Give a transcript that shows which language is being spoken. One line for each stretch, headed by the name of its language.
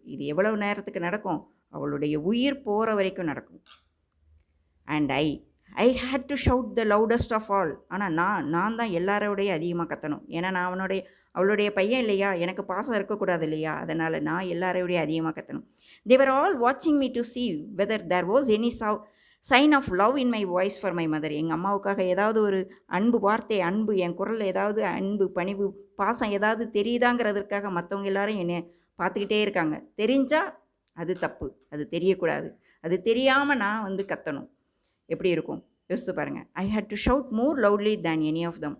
Tamil: இது எவ்வளவு நேரத்துக்கு நடக்கும்? அவளுடைய உயிர் போகிற வரைக்கும் நடக்கும்.
English: And I hate to shout the loudest of all.
Tamil: ஆனால் நான் தான் எல்லாரோடைய அதிகமாக கத்தணும். ஏன்னா நான் அவளுடைய பையன் இல்லையா, எனக்கு பாசம் இருக்கக்கூடாது இல்லையா, அதனால் நான் எல்லாரோடைய அதிகமாக கத்தணும்.
English: They were all watching me to see whether there was any sign of love in my voice for my mother.
Tamil: எங்கள் அம்மாவுக்காக ஏதாவது ஒரு அன்பு வார்த்தை, அன்பு என் குரலில் ஏதாவது அன்பு, பணிவு, பாசம் ஏதாவது தெரியுதாங்கிறதுக்காக மற்றவங்க எல்லாரும் என்னை பார்த்துக்கிட்டே இருக்காங்க. தெரிஞ்சால் அது தப்பு, அது தெரியக்கூடாது. அது தெரியாமல் நான் கத்தணும். எப்படி இருக்கும் யோசித்து பாருங்கள்.
English: I hate to shout more loudly than any of them.